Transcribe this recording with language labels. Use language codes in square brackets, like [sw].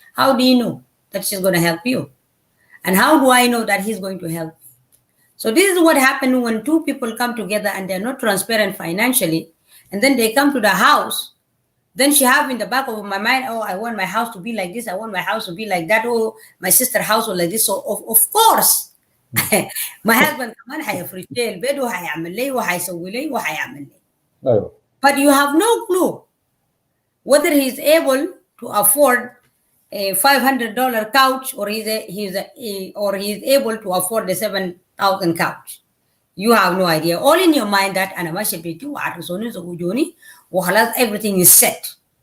[en] How do you know that she's going to help you? And how do I know that he's going to help me? So this is what happens when two people come together and they're not transparent financially, and then they come to the house. Then she have in the back of my mind, oh, I want my house to be like this. I want my house to be like that. Oh, my sister's house was like this. So of course, my husband [ar] كمان هيفرش لي البيت وهيعمل لي وهيسوي لي وهيعمل لي. [en] But you have no clue whether he's able to afford a $500 couch or he's able to afford the 7,000 couch. You have no idea. All in your mind that [ar] أنا ماشي بيتي وعرسوني زوجوني وخلاص [en] everything is set.